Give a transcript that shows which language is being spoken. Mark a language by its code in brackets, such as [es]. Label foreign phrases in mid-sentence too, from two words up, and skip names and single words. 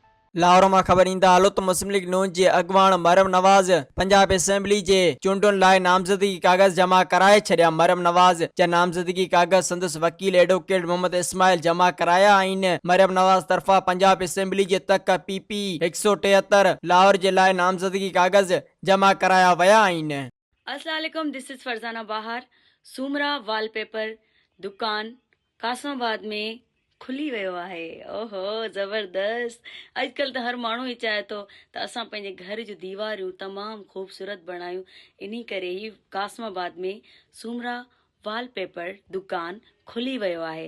[sd] लाहौर में खबर ईंदा हलो तो मुस्लिम लीग नून के अगवान मरियम नवाज पंजाब असेंबली के चूंडुनि लाइ नामज़दगी कागज़ जमा कराए छॾिया। मरियम नवाज जा नामज़दगी कागज़ संदसि वकील एडवोकेट मोहम्मद इस्माइल जमा कराया आहिनि। मरियम नवाज तरफ़ा पंजाब असेंबली जे तक PP 173 लाहौर जे लाइ नामज़दगी कागज़ जमा कराया विया आहिनि। [ar] السلام عليكم, [en] This is Farzana Bahar. [sd] सूमरा वॉलपेपर दुकान कासमाबाद में खुली वियो आहे। ओहो ज़बरदस्त। अॼुकल्ह त हर माण्हू ई चाहे थो त असां पंहिंजे घर जूं दीवारियूं तमामु ख़ूबसूरत बणायूं। इन्ही करे ई कासमाबाद में सूमरा वॉलपेपर दुकान खुली वियो आहे।